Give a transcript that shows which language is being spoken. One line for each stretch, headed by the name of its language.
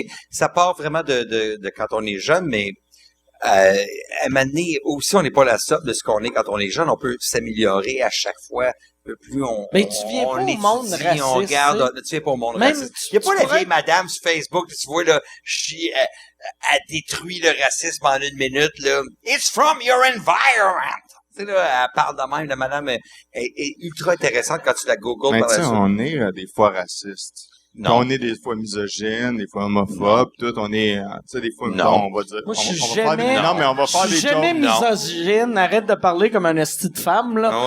French: Ça part vraiment de quand on est jeune, mais à un moment donné, aussi, on n'est pas la somme de ce qu'on est quand on est jeune. On peut s'améliorer à chaque fois. Plus mais tu viens pas au monde raciste. On regarde, tu viens pas au monde raciste. Il n'y a pas la vieille madame sur Facebook, tu vois, là, elle détruit le racisme en 1 minute, là.
English: It's from your environment.
French: Tu sais, là, elle parle de même, la madame est ultra intéressante quand tu la googles par la suite. On est des fois racistes. Non. On est des fois misogynes, des fois homophobes, tout. On est, tu sais, des fois, non. on va dire. Moi, je suis jamais. Non, mais on va faire des Je suis jamais misogyne. Arrête de parler comme un esti de femme, là.